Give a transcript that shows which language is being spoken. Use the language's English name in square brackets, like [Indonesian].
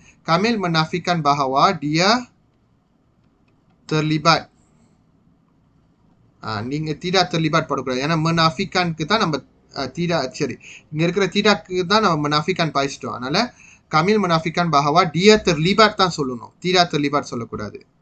[Malay] Kamil menafikan bahawa dia terlibat. [Tamil] நீங்க tidak terlibat போடக்கூடாது. ஏன்னா menafikanக்கு தான் நம்ம tidak சரி. இங்க இருக்கிற tidakக்கு தான் நம்ம menafikan பாய்ச்சிட்டோம். அதனால [Malay] Kamil menafikan bahawa dia terlibat [Tamil] தான் சொல்லணும். [Malay] Tidak terlibat சொல்லக்கூடாது.